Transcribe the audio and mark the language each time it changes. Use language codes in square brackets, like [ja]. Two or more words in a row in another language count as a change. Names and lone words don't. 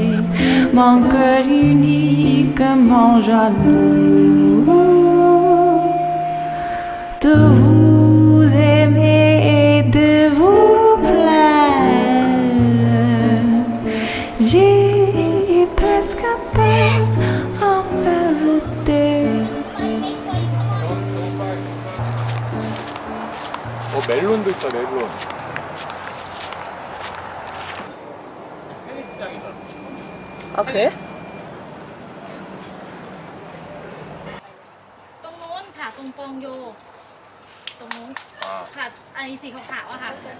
[fr] Mon cœur uniquement jaloux de vous aimer et de vous plaire. J'ai presque peur en vérité. [ko] 멜론도 있다 멜론. 테니스장이다. 아 그래? [th] ตรงโน้นค่ะตรงกองโยตรงโน้นค่ะไอ้สีขาวๆอะค่ะ